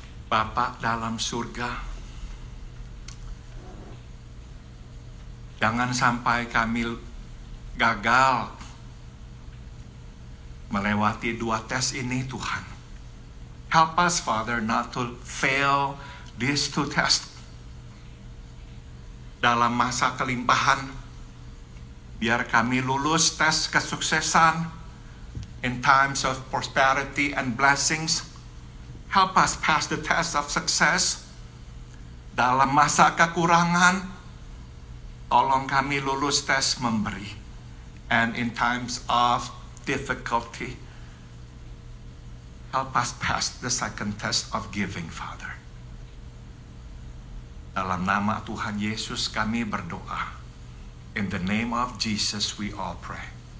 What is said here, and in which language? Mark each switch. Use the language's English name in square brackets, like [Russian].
[Indonesian] Bapa dalam surga, jangan sampai kami gagal melewati dua tes ini, Tuhan. [English] Help us, Father, not to fail these two tests. [Indonesian] Dalam masa kelimpahan, biar kami lulus tes kesuksesan. [English] In times of prosperity and blessings, help us pass the test of success. [Indonesian] Dalam masa kekurangan, tolong kami lulus tes memberi. [English] And in times of difficulty, help us pass the second test of giving, Father. [Indonesian] Dalam nama Tuhan Yesus kami berdoa. [English] In the name of Jesus we all pray.